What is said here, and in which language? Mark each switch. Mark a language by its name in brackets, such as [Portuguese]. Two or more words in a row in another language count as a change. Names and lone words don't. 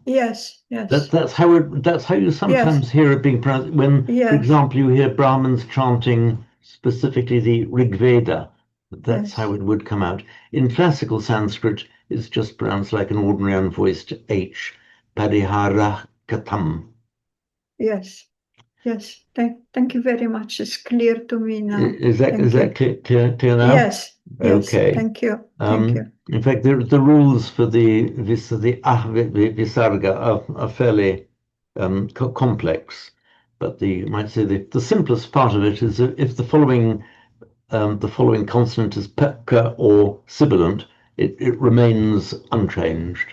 [English] Yes, yes. That's how you sometimes hear it being pronounced when, for example, you hear Brahmins chanting specifically the Rig Veda. That's how it would come out. In classical Sanskrit, it's just pronounced like an ordinary unvoiced H, [Sanskrit] parihara katam. [English] Yes, yes. Thank you very much. It's clear to me now. Is that clear now? Yes. Okay. Thank you. Thank you. In fact, the rules for the visarga are fairly complex, but you might say the simplest part of it is if the following consonant is pekka or sibilant, it remains unchanged.